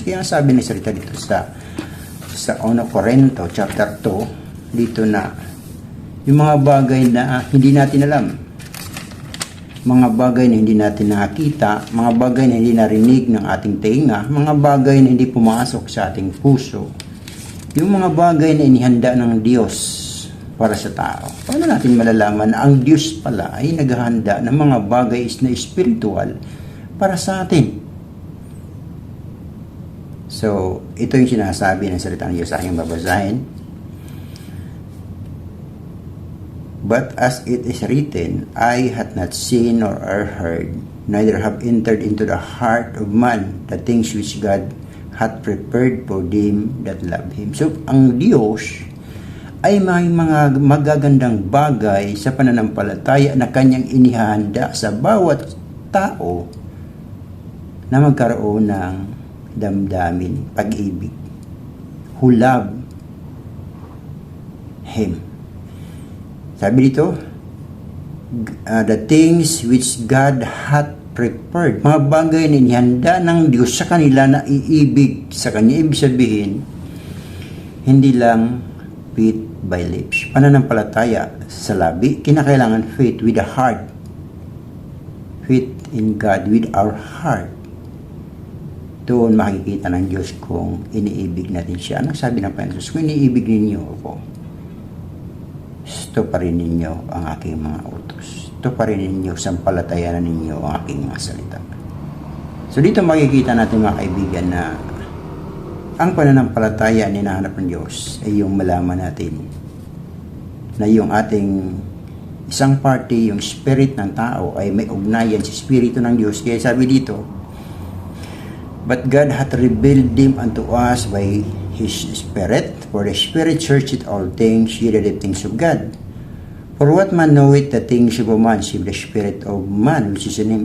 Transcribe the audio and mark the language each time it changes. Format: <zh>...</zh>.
<tl>Kaya sabi ng salita dito sa 1 Corinto chapter 2, dito na yung mga bagay na hindi natin alam, mga bagay na hindi natin nakita, mga bagay na hindi narinig ng ating tenga, mga bagay na hindi pumasok sa ating puso, yung mga bagay na inihanda ng Diyos para sa tao. Paano natin malalaman na ang Diyos pala ay naghahanda ng mga bagay na espiritual para sa atin? So, ito yung sinasabi ng salita ng Diyos sa aking babasahin.</tl> <en>But as it is written, eye hath not seen nor ear heard, neither have entered into the heart of man the things which God hath prepared for them that love Him.</en> <tl>So, ang Diyos ay may mga magagandang bagay sa pananampalataya na Kanyang inihahanda sa bawat tao na magkaroon ng damdamin, pag-ibig,</tl> <en>who love Him.</en> <tl>Sabi dito,</tl> <en>the things which God hath prepared,</en> <tl>mga bagay na inihanda ng Diyos sa kanila na iibig sa Kanya. Ibig sabihin, hindi lang</tl> <en>faith by lips.</en> <tl>Pananampalataya sa labi, kinakailangan</tl> <en>faith with the heart. Faith in God with our heart.</en> <tl>Doon makikita ng Diyos kung iniibig natin siya. Anong sabi ng Panginoon? Kung iniibig ninyo ako, tuparin ninyo ang aking mga utos. Tuparin ninyo, sampalatayanan ninyo ang aking mga salita. So dito makikita natin mga kaibigan na ang pananampalataya na hinahanap ng Diyos ay yung malaman natin na yung ating isang party, yung spirit ng tao ay may ugnayan sa Espiritu ng Diyos.</tl> <en>Kaya sabi dito, but God hath revealed them unto us by His Spirit, for the Spirit searcheth all things, yea, the things of God. For what man knoweth the things of a man, save the Spirit of man, which is in him?</en>